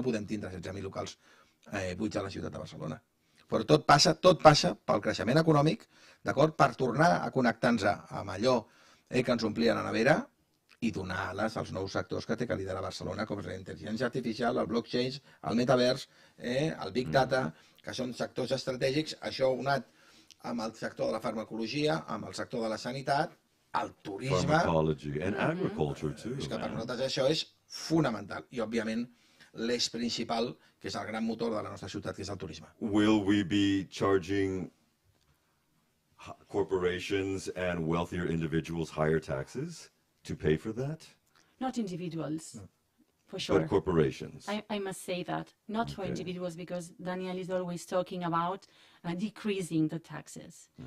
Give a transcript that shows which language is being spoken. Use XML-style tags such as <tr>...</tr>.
<ca>No podem tindre 16.000 locals buits a la ciutat de Barcelona. Però tot passa pel creixement econòmic, d'acord, per tornar a connectar-nos amb allò que ens omplien a la nevera i donar ales als nous sectors que té que liderar Barcelona, com és la intel·ligència artificial, el blockchain, el metavers, el big data, que són sectors estratègics. Això unat amb el sector de la farmacologia, amb el sector de la sanitat, el turisme...</ca> <en>Pharmacology and agriculture too.</en> <ca>És que per</ca> <en>man.</en> <ca>nosaltres això és fonamental. I, òbviament, l'eix principal, que és el gran motor de la nostra ciutat, que és el turisme.</ca> <en>Will we be charging corporations and wealthier individuals higher taxes to pay for that? Not individuals. For sure. But corporations. I must say that, not for individuals, because Daniel is always talking about decreasing the taxes.</en>